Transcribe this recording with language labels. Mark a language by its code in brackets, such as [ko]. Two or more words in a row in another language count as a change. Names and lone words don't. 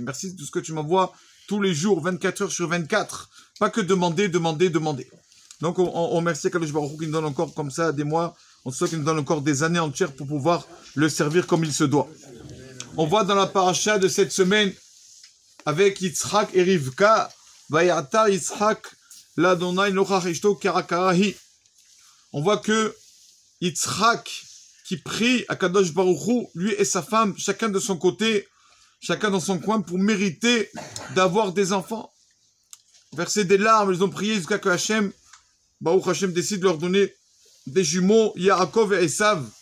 [fr] Merci de tout ce que tu m'envoies tous les jours, 24 heures sur 24. Pas que demander. Donc, on remercie [he] קדוש ברוך הוא [fr] qui nous donne encore comme ça des mois. On souhaite qu'il nous donne encore des années entières pour pouvoir le servir comme il se doit. On voit dans la paracha de cette semaine, avec Yitzhak et Rivka, [he] ויעתר יצחק, לה' נוכח אשתו כי עקרה היא. [fr] On voit que Yitzhak, qui prie à [he] קדוש ברוך הוא, [fr] lui et sa femme, chacun de son côté, chacun dans son coin, pour mériter d'avoir des enfants. Verser des larmes, ils ont prié jusqu'à que [he] ברוך השם [fr] décide de leur donner des jumeaux, Yaakov et Esav.